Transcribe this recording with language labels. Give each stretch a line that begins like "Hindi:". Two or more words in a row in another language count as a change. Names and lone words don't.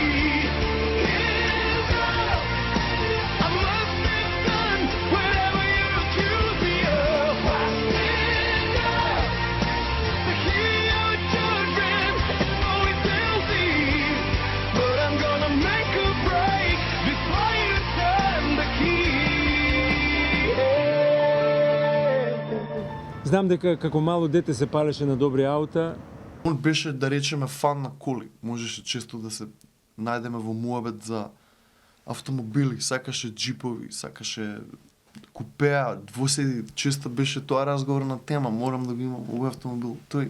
English: Hands up, I must have done whatever you accuse me of. I stand up to hear your judgment. It's always guilty, but I'm gonna make a break before you turn the key.
Macedonian: Знам дека како мало дете се палеше на добри аута. Он беше, да речеме, фан на коли. Можеше често да се најдеме во муабет за автомобили, сакаше джипови, сакаше купеа, двоседи, често беше тоа разговор на тема, морам да го имам овој автомобил, тој.